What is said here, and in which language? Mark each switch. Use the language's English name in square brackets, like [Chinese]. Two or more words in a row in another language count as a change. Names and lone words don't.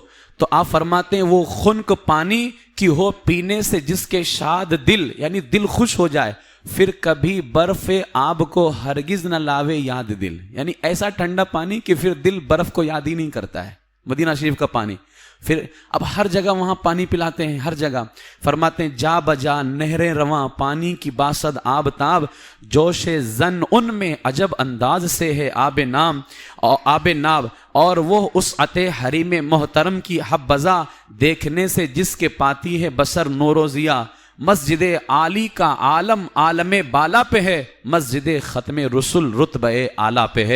[Urdu] تو آپ فرماتے ہیں وہ خنک پانی کی ہو پینے سے جس کے شاد دل، یعنی دل خوش ہو جائے، پھر کبھی برف آب کو ہرگز نہ لاوے یاد دل، یعنی ایسا ٹھنڈا پانی کہ پھر دل برف کو یاد ہی نہیں کرتا ہے، مدینہ شریف کا پانی۔ پھر اب ہر جگہ وہاں پانی پلاتے ہیں، ہر جگہ فرماتے ہیں جا بجا نہریں رواں پانی کی باسد آب تاب، جوش زن ان میں عجب انداز سے ہے آب ناب، اور وہ اس عطے حریم محترم کی حبذا دیکھنے سے جس کے پاتی ہے بسر نور و ضیا۔ مسجد عالی کا عالم عالم بالا پہ ہے، مسجد ختم رسول رتبہ اعلیٰ پہ ہے۔